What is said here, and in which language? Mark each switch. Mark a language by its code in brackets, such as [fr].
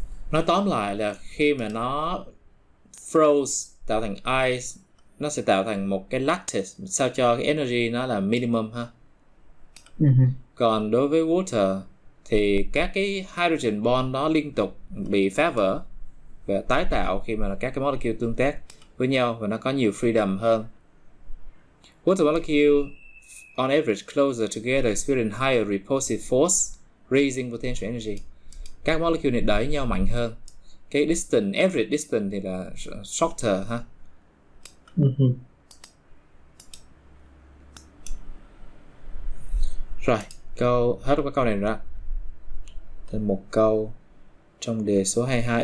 [vi] Nói tóm lại là khi mà nó froze tạo thành ice, nó sẽ tạo thành một cái lattice sao cho cái energy nó là minimum ha. Còn đối với water thì các cái hydrogen bond đó liên tục bị phá vỡ và tái tạo khi mà các cái molecule tương tác với nhau và nó có nhiều freedom hơn. [en] Water molecule on average closer together experience higher repulsive force, raising potential energy. [vi] Các molecule này đẩy nhau mạnh hơn. Cái distance, average distance thì là shorter ha. Rồi, hết các câu này ra. Thêm một câu trong đề số 22.